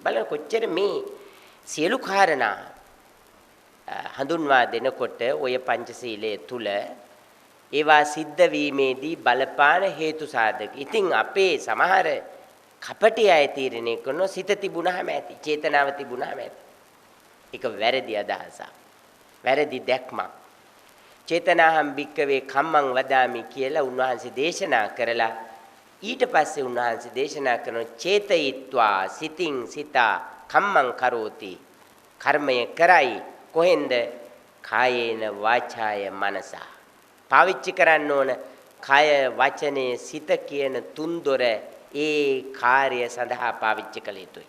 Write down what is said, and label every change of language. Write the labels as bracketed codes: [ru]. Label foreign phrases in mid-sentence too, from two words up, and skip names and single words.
[si] බලන්න කොච්චර මේ සියලු කාරණා හඳුන්වා දෙනකොට ඔය පංචශීලයේ තුල ඒවා සිද්ධ වීමේදී බලපාන හේතු සාධක. ඉතින් අපේ සමහර කපටි අය තීරණය කරනවා සිත තිබුණාම ඇති, චේතනාව තිබුණාම ඇති. ඒක වැරදි අදහසක්. වැරදි දැක්මක්. [pi] චේතනාහම් භික්කවේ කම්මං වදාමි [si] කියලා උන්වහන්සේ දේශනා කරලා ඊට පස්සේ උන්වහන්සේ දේශනා කරන චේතයිත්වා සිතින් සිතා [pi] කම්මං කරෝති. [si] කර්මය කරයි කොහෙන්ද? [pi] කායේන වාචාය මනසා. [si] පාවිච්චි කරන්න ඕන කය වචනේ සිත කියන තුන්දොර ඒ කාර්ය සඳහා පාවිච්චි කළ යුතුයි.